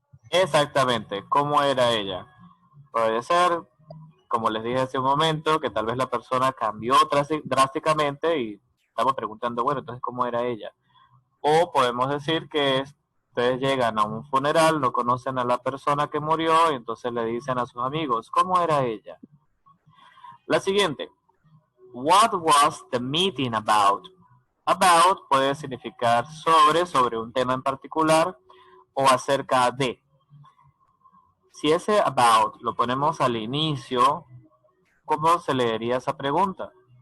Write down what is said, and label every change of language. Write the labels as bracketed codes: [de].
[es] Exactamente, ¿cómo era ella? Puede ser, como les dije hace un momento, que tal vez la persona cambió drásticamente y estamos preguntando, bueno, entonces, ¿cómo era ella? O podemos decir que ustedes llegan a un funeral, no conocen a la persona que murió y entonces le dicen a sus amigos, ¿cómo era ella? La siguiente, [en] what was the meeting about? [es] About puede significar sobre un tema en particular o acerca de. Si ese about lo ponemos al inicio, ¿cómo se leería esa pregunta?